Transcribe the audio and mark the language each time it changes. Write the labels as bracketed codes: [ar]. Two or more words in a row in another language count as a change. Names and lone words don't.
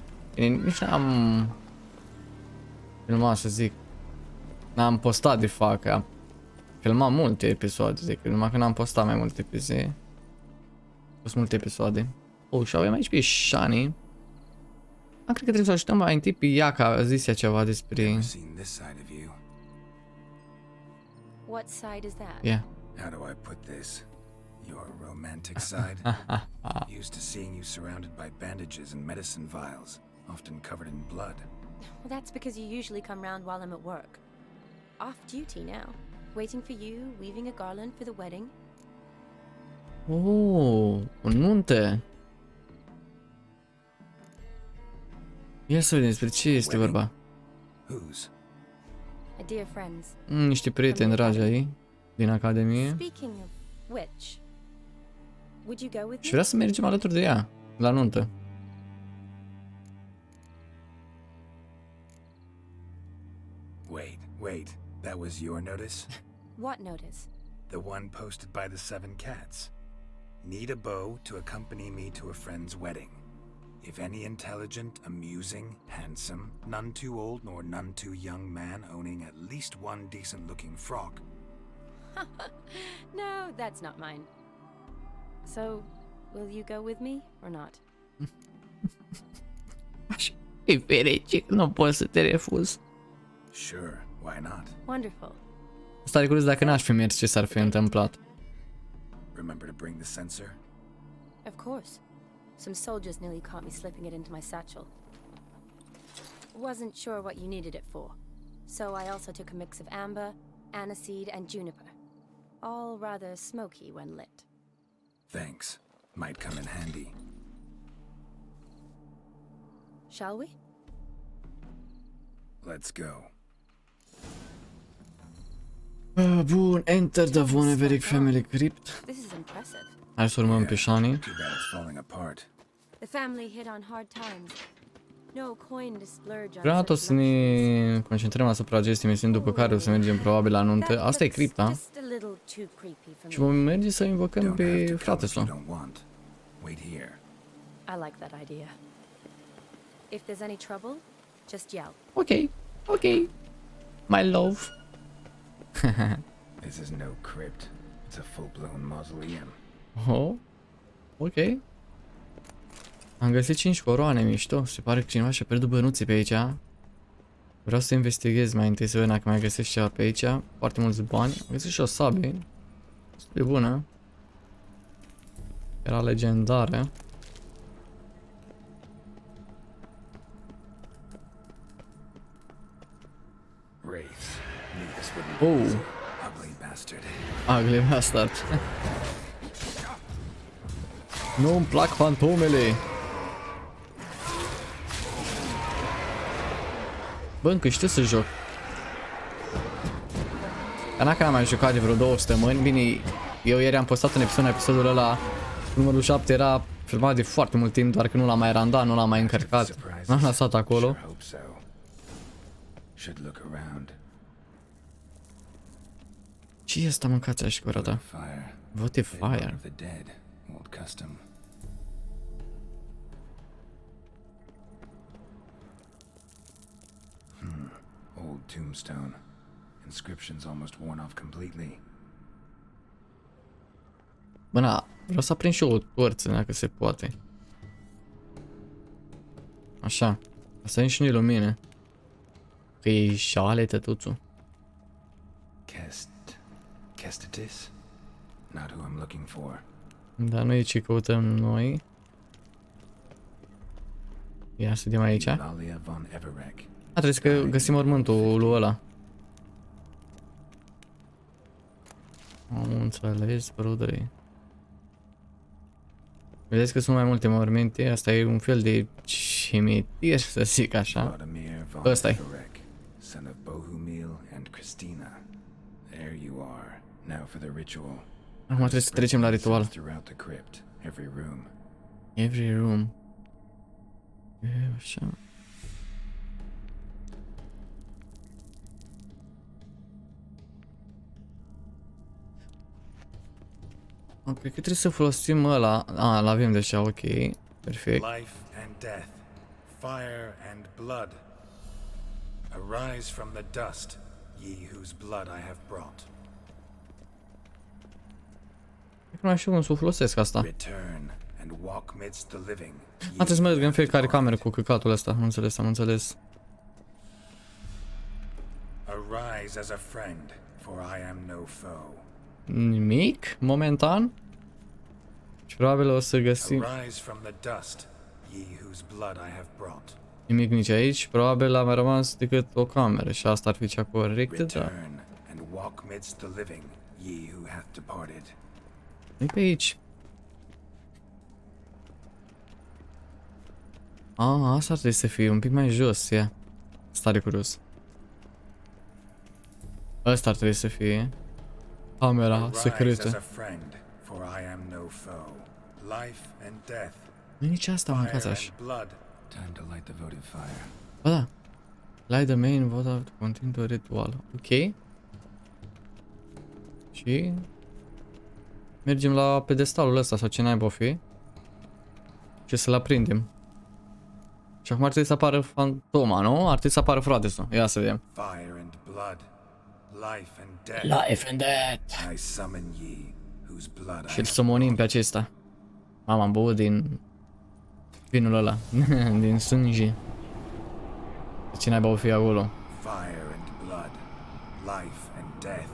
[ro] Bine, nici n-am filmat, să zic. N-am postat de fapt, că am filmat multe episoade, decât numai că n-am postat mai multe pe zi. Am fost multe episoade. Oh, și avem aici pe Shani. Cred că trebuie să ajutăm mai întâi pe ea, că a zis ea ceva despre... [en] What side is that? Yeah. How do I put this? Your romantic side? Used to seeing you surrounded by bandages and medicine vials, often covered in blood. Well, that's because you usually come round while I'm at work. Off duty now. Waiting for you, weaving a garland for the wedding. [ro] Oh, o nuntă. Ia să vedem despre ce este vorba. [en] Whose? A dear friend's. [ro] Niște prieteni dragi ai din academie. [en] Speaking of which, would you go with [ro] Și [en] me? [ro] vrea să mergem alături de ea, la nuntă. [en] Wait, that was your notice? What notice? The one posted by the 7 cats. Need a beau to accompany me to a friend's wedding. If any intelligent, amusing, handsome, none too old nor none too young man owning at least one decent-looking frock. No, that's not mine. So, will you go with me or not? [ro] Aș fi fericit, nu pot să te refuz. [en] Sure, why not? Wonderful. [ro] Stare curios dacă n-aș fi mers, ce s-ar fi întâmplat. [en] Remember to bring the censer? Of course. Some soldiers nearly caught me slipping it into my satchel. Wasn't sure what you needed it for, so I also took a mix of amber, aniseed, and juniper. All rather smoky when lit. Thanks. Might come in handy. Shall we? Let's go. Bun, enter the Von Everec family crypt. This is impressive. [ro] Hai să urmăm pe Shani. [en] Too bad it's falling apart. The family hit on hard times. No coin to splurge on. [ro] Vreau o [en] such [ro] să ne concentrăm asupra acestei misiuni, după care o să mergem probabil la nuntă. Asta e cripta. [en] Just a little too creepy for [ro] Și [en] me. [ro] vom merge să invocăm [en] Don't have [ro] pe [en] to come if you [ro] fratelui. [en] don't want. Wait here. I like that idea. If there's any trouble, just yell. Ok. My love. This is no crypt. It's a full-blown mausoleum. [ro] Oh. Ok. Am găsit 5 coroane mișto. Se pare că cineva și-a pierdut bănuții pe aici. Vreau să investighez mai întâi să vedem dacă mai găsesc ceva pe aici. Foarte mulți bani. Am găsit și o sabie. Este bună. Era legendară. [en] Wraiths. Knew this wouldn't be Oh. easy. Ugly bastard. Ugly bastard. [ro] Nu-mi plac fantomele. Bă, încă știu să joc. Dar n-a că n-am mai jucat de vreo 2 săptămâni. Bine, eu ieri am postat un episodul ăla. Numărul 7 era filmat de foarte mult timp, doar că nu l-am mai randat, nu l-am mai încărcat. L-am lăsat acolo. [en] Sure hope so. Should look around. [ro] Ce e asta, mâncați așa cu ta? [en] Fire. What a They were fire. of the dead. Old custom. Old tombstone. Inscriptions almost worn off completely. [ro] Bă, na, vreau să aprind și eu o torță, dacă se poate. Așa. Să avem și noi lumină. Că e șale tătuțul. [en] Kestitis? Not who I'm looking for. [ro] Dar nu e ce căutăm noi. Ia să vedem aici. [en] Eulalia von Everec. [ro] Trebuie să găsim mormântul lui ăla. Am înțeles, brother. Vedeți că sunt mai multe morminte, asta e un fel de cimitir, să zic așa. [en] Vlodimir von Everec, son of Bohumil and Christina. There you are. Now for the ritual. [ro] Acum trebuie să trecem la ritual. [en] Throughout the crypt, every room. Every room. [ro] E așa. Cred că trebuie să folosim ăla. L-avem deja, ok. Perfect. [en] Life and death, fire and blood. Arise from the dust, ye whose blood I have brought. [ro] Nu mai știu cum să o folosesc asta. [en] Return and walk midst the living. [ro] Trebuie să merg în fiecare cameră cu căcatul ăsta. Am înțeles. [en] Arise as a friend, for I am no foe. [ro] Nimic, momentan. Și probabil o să găsim [en] Arise from the dust, ye whose blood I have brought. [ro] nimic nici aici. Probabil a mai rămas decât o cameră și asta ar fi cea corectă, da. [en] Return and walk midst the living, ye who hath departed. [ro] E pe aici. Asta ar trebui să fie un pic mai jos, ia. Stare curios. Asta ar trebui să fie camera [en] Arise as a [ro] secretă. [en] friend, for I am no foe. Life and death, [ro] Nu e nici asta, mâncați [en] fire [ro] așa. [en] and blood. Time to light the votive fire. [ro] Ba da. [en] Light the main vote to continue the ritual. [ro] Ok. Și mergem la pedestalul ăsta sau ce naiba o fi. Și să-l aprindem. Și acum ar trebui să apară fantoma, nu? Ar trebui să apară fratesul. Ia să vedem. [en] Fire and blood, life and death. Life and death. I summon ye, whose blood I [ro] Și îl [en] have [ro] sumonim pe acesta. Mama, am băut din vinul ăla. Din sânge. Ce naiba o fi acolo? [en] fire and blood, life and death.